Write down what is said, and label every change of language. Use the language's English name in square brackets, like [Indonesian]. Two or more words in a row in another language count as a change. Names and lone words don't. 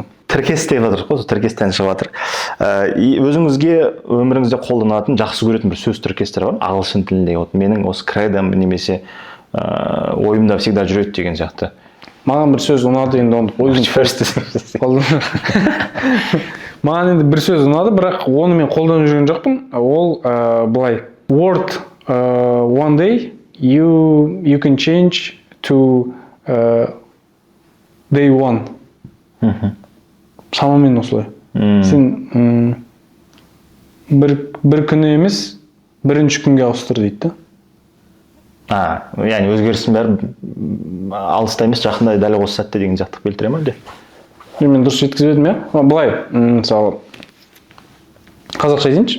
[Kazakh] Тіркес деп жатыр ғой, тіркестен шығып жатыр. Өзіңізге өміріңізде қолданатын, жақсы көретін бір сөз тіркестер бар, ағылшын тілінде. Менің осы кредом немесе ойымда всегда жүреді деген сияқты. Маған бір сөз ұнады, енді оны маған енді бір сөз ұнады, бірақ оны мен қолданып жүрген жоқпын. Ол былай: [English] word one day you can change to day one. [Kazakh] Шамамен осылай. Сен бір күні емес, бірінші күнге ауыстыр дейді. Яғни өзгерістің бәрі алыста емес, жақында дәл осы сәтте деген жақтық келтіре ме әлде? Мен дұрыс жеткізбедім, былай, мысалы, қазақша айтайыншы.